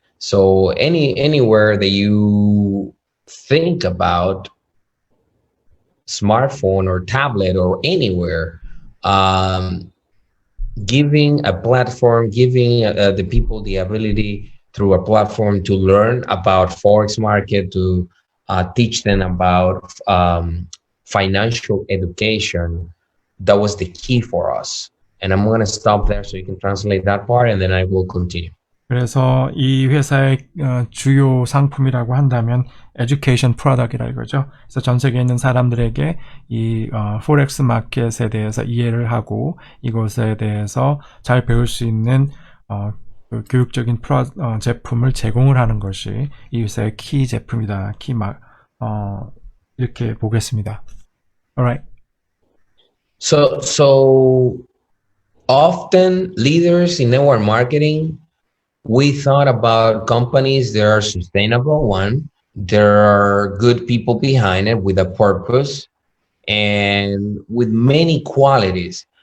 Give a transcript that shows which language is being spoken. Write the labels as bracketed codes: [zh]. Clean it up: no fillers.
[en] So anywhere that you think about smartphone or tablet or anywhere, giving a platform, giving the people the ability through a platform to learn about Forex market, to teach them about financial education, that was the key for us. And I'm going to stop there so you can translate that part, and then I will continue. [ko] 그래서 이 회사의 주요 상품이라고 한다면 [en] education product [ko] 이라고 그러죠. 그래서 전 세계에 있는 사람들에게 이 포렉스 마켓에 대해서 이해를 하고 이것에 대해서 잘 배울 수 있는 그 교육적인 제품을 제공을 하는 것이 이 회사의 키 제품이다. 이렇게 보겠습니다. [en] All right. So often leaders in network marketing, we thought about companies that are sustainable. One, there are good people behind it with a purpose and with many qualities.